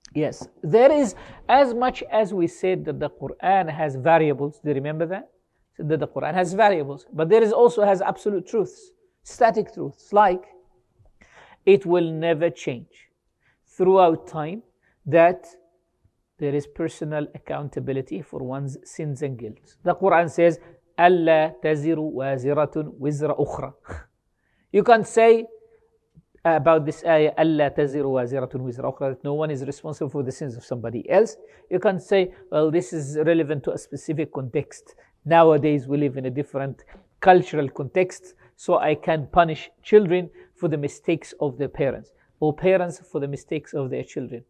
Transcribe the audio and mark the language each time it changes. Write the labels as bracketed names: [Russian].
[English] Yes, there is, as much as we said that the Quran has variables, do you remember that? So that the Quran has variables, but there is also has absolute truths, static truths, like it will never change throughout time, that there is personal accountability for one's sins and guilt. The Quran says, [Arabic] أَلَّا تَزِرُ وَازِرَةٌ وِزْرَ أُخْرَى. [English] You can't say about this ayah, [Arabic] أَلَّا تَزِرُ وَازِرَةٌ وِزْرَ أُخْرَى, [English] that no one is responsible for the sins of somebody else. You can't say, well, this is relevant to a specific context. Nowadays, we live in a different cultural context, so I can punish children for the mistakes of their parents, or parents for the mistakes of their children.